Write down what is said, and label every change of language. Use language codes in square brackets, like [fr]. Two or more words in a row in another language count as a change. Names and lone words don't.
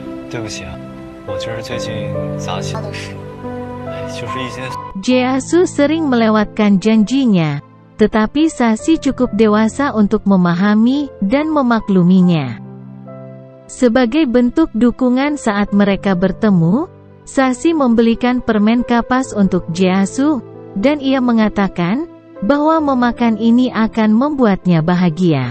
[zh] 对不起啊，我就是最近杂起，他的事。就是一些 [id] Jae-soo sering melewatkan janjinya, tetapi Sasi cukup dewasa untuk memahami dan memakluminya. Sebagai bentuk dukungan saat mereka bertemu, Sasi membelikan permen kapas untuk Jae-soo, dan ia mengatakan bahwa memakan ini akan membuatnya bahagia.